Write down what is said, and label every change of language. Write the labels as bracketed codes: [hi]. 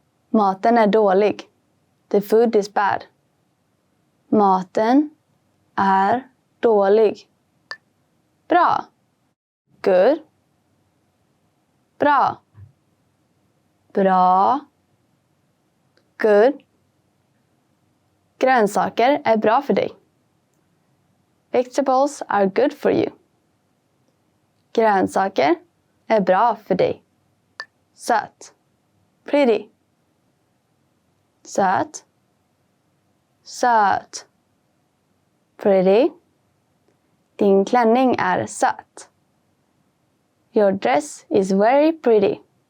[sv] Maten är dålig. [en] The food is bad. [sv] Maten är dålig. Bra. [en] Good. [sv] Bra. Bra. Good. Grönsaker är bra för dig. [en] Vegetables are good for you. [sv] Grönsaker är bra för dig. Söt. [en] Pretty. [sv] Söt. Söt. Pretty. Din klänning är söt. [en] Your dress is very pretty.